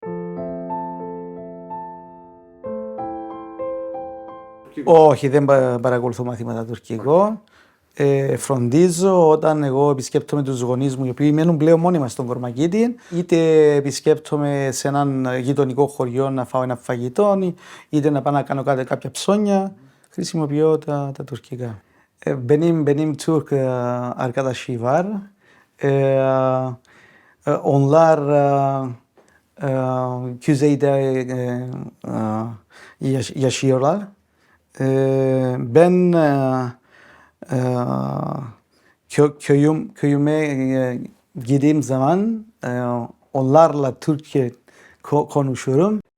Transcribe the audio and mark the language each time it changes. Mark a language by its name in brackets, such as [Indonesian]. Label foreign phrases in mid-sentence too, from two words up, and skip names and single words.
[Greek] Όχι, δεν παρακολουθώ μαθήματα τουρκικό. Φροντίζω όταν εγώ επισκέπτομαι τους γονείς μου, οι οποίοι μένουν πλέον μόνιμα στον Κορμακίτη, είτε επισκέπτομαι σε έναν γειτονικό χωριό να φάω ένα φαγητό, είτε να πάω να κάνω κάποια ψώνια, χρησιμοποιώ τα τουρκικά. [Turkish] Benim Türk arkadaşı var. Onlar kuzeyde yaşıyorlar. Ben köyüme gittiğim zaman onlarla Türkçe konuşuyorum.